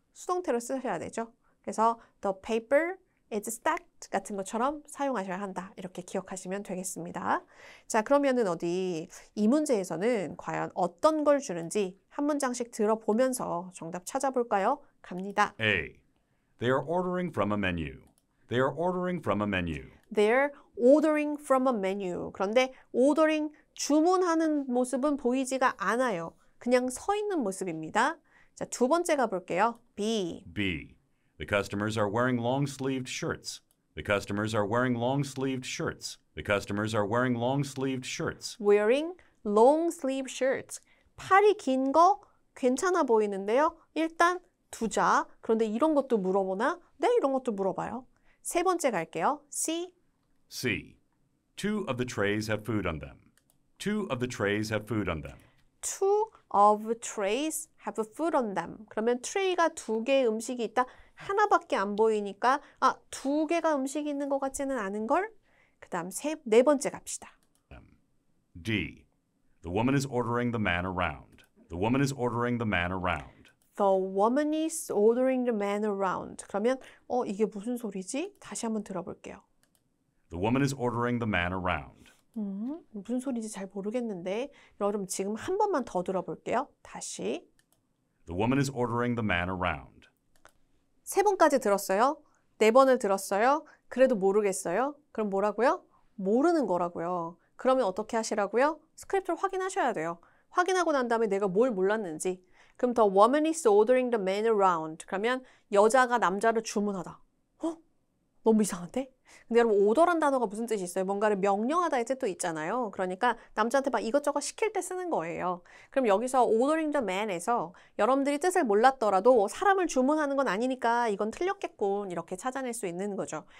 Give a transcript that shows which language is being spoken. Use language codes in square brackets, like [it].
[ko] 수동태로 쓰셔야 되죠. 그래서 [en] the paper is stacked [ko] 같은 것처럼 사용하셔야 한다. 이렇게 기억하시면 되겠습니다. 자, 그러면은 어디 이 문제에서는 과연 어떤 걸 주는지 한 문장씩 들어보면서 정답 찾아볼까요? 갑니다. [en] A. They are ordering from a menu. They are ordering from a menu. They're ordering from a menu. [ko] 그런데 ordering, 주문하는 모습은 보이지가 않아요. 그냥 서 있는 모습입니다. 자, 두 번째 가볼게요. B. [en] B. The customers are wearing long-sleeved shirts. The customers are wearing long-sleeved shirts. The customers are wearing long-sleeved shirts. Wearing long sleeve shirts. [ko] 팔이 긴 거 괜찮아 보이는데요. 일단 두자. 그런데 이런 것도 물어보나? 네, 이런 것도 물어봐요. 세 번째 갈게요. C. [en] C. Two of the trays have food on them. Two of the trays have food on them. Two of trays have food on them. [ko] 그러면 트레이가 두 개의 음식이 있다. 하나밖에 안 보이니까 아, 두 개가 음식이 있는 것 같지는 않은걸? 그 다음 네 번째 갑시다. [en] D. The woman is ordering the man around. The woman is ordering the man around. The woman is ordering the man around. [ko] 그러면 이게 무슨 소리지? 다시 한번 들어볼게요. [en] The woman is ordering the man around. [ko] 무슨 소리인지 잘 모르겠는데 여러분 지금 한 번만 더 들어볼게요. 다시. [en] The woman is ordering the man around. [ko] 세 번까지 들었어요? 네 번을 들었어요? 그래도 모르겠어요? 그럼 뭐라고요? 모르는 거라고요. 그러면 어떻게 하시라고요? 스크립트를 확인하셔야 돼요. 확인하고 난 다음에 내가 뭘 몰랐는지. 그럼 [en] the woman is ordering the man around. [ko] 그러면 여자가 남자를 주문하다. 너무 이상한데? 근데 여러분 오더란 단어가 무슨 뜻이 있어요? 뭔가를 명령하다의 뜻도 있잖아요. 그러니까 남자한테 막 이것저것 시킬 때 쓰는 거예요. 그럼 여기서 [en] ordering the man [ko] 에서 여러분들이 뜻을 몰랐더라도 사람을 주문하는 건 아니니까 이건 틀렸겠군 이렇게 찾아낼 수 있는 거죠.